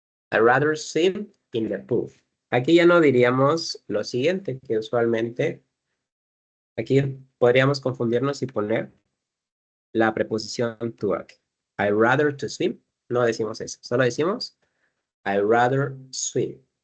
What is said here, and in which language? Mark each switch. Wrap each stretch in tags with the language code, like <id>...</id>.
<en>I rather swim in the pool.</en> <es>Aquí ya no diríamos lo siguiente, que usualmente aquí podríamos confundirnos y poner la preposición to aquí.</es> <en>I rather to swim.</en> <es>No decimos eso. Solo decimos</es> <en>I rather swim.</en>